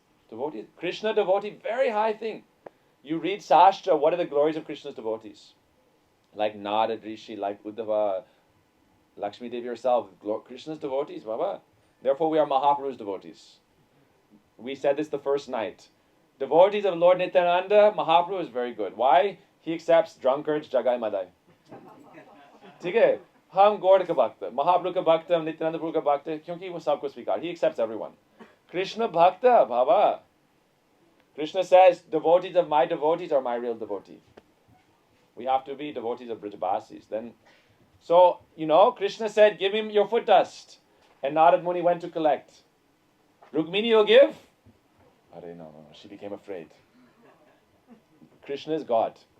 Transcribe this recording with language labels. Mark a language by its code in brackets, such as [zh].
[en] Devotee, Krishna devotee, very high thing. You read Sastra, what are the glories of Krishna's devotees? Like Narad Rishi, like Uddhava, Lakshmi Devi herself, Krishna's devotees, Baba. Therefore we are Mahaprabhu's devotees. We said this the first night. Devotees of Lord Nityananda, Mahaprabhu is very good. Why? He accepts drunkards, jagai madai. [hi] ठीक है, हम गौड़ का भक्त, महाप्रभु का भक्त, नित्यानंद प्रभु का भक्त, क्योंकि वो सबको स्वीकार. [en] He accepts everyone. Krishna bhakta, Baba. Krishna says, devotees of my devotees are my real devotee. We have to be devotees of Brajabasis. Then, so, Krishna said, give him your foot dust. And Narad Muni went to collect. Rukmini will give? No. She became afraid. Krishna is God.